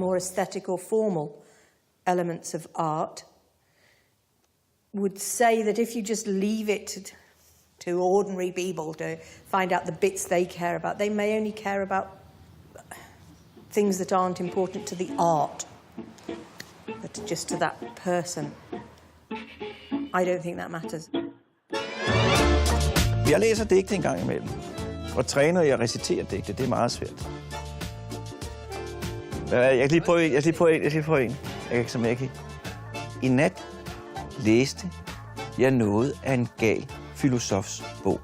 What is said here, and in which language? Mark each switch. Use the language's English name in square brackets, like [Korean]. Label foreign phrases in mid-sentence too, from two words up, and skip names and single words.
[English] more aesthetic or formal elements of art would say that if you just leave it to ordinary people to find out the bits they care about, they may only care about things that aren't important to the art, but just to that person. I don't think that matters. [Danish] Jeg læser digte en gang imellem, og træner i at recitere digte. Det er meget svært. Jeg kan lige prøve en. Som jeg kan. I nat læste jeg noget af en gal filosofs bog.